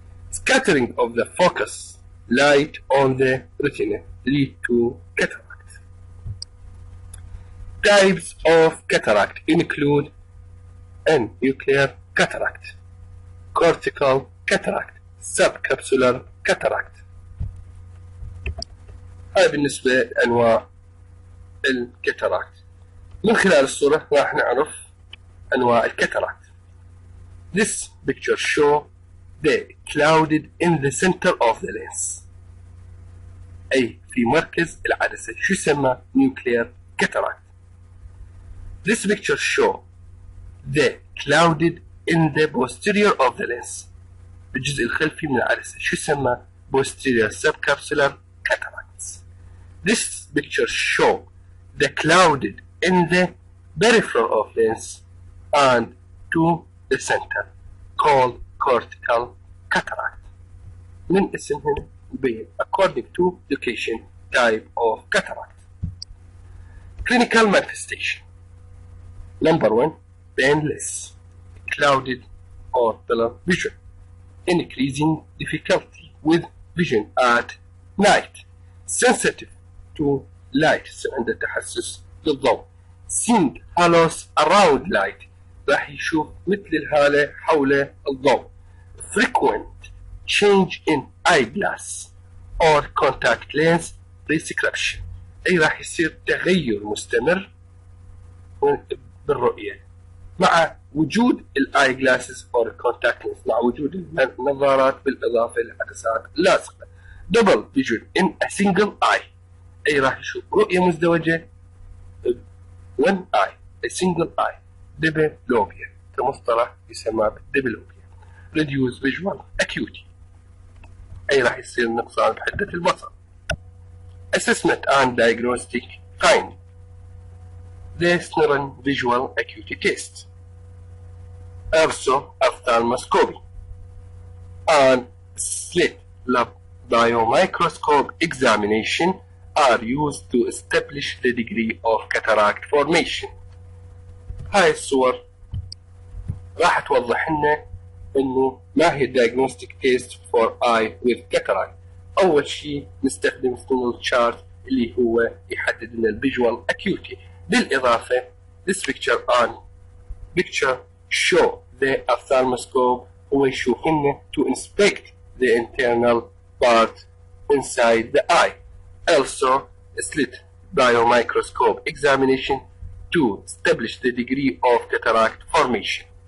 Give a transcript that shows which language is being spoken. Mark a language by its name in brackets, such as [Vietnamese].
[English] Scattering of the focus light on the retina lead to cataract. Types of cataract include nuclear cataract, cortical cataract, subcapsular cataract. [Arabic] هاي بالنسبة لأنواع الكاتاراكت. من خلال الصورة راح نعرف أنواع الكاتاراكت. [English] This picture show the clouded in the center of the lens، [Arabic] أي في مركز العدسة، شو يسمى [English] nuclear cataract. This picture show the clouded in the posterior of the lens، [Arabic] الجزء الخلفي من العدسة، شو يسمى [English] posterior subcapsular cataracts. This picture show the clouded in the peripheral of lens and to the center called cortical cataract. [Arabic] من اسمهم يبين [English] according to location type of cataract. Clinical manifestation. Number 1, painless, clouded or blurred vision, increasing difficulty with vision at night, sensitive to light [Arabic] عند التحسس للضوء, [English] seeing halos around light, [Arabic] راح يشوف مثل الهالة حول الضوء, [English] frequent change in eyeglass or contact lens prescription, [Arabic] أي راح يصير تغير مستمر بالرؤية مع وجود الاي جلاسز او الكونتاكت لينس، مع وجود النظارات بالاضافه للعدسات اللاصقه. [English] double vision in a single eye, [Arabic] اي راح يشوف رؤيه مزدوجه [English] one eye a single eye. [Arabic] ديبلوبيا كمصطلح يسمى بالديبلوبيا. [English] reduce visual acuity، [Arabic] اي راح يصير نقصان بحده البصر. [English] assessment and diagnostic finding the Snellen visual acuity test, also ophthalmoscopy, and slit lamp biomicroscope examination are used to establish the degree of cataract formation. [Arabic] هاي الصور راح توضح لنا انه ما هي [English] diagnostic test for eye with cataract. [Arabic] أول شيء نستخدم سنول تشارت اللي هو يحدد لنا الفيجوال أكيوتي. [English] بالإضافة this picture show the ophthalmoscope [Arabic] هو يشوف لنا [English] to inspect the internal part inside the eye. Also slit biomicroscope examination to establish the degree of cataract formation.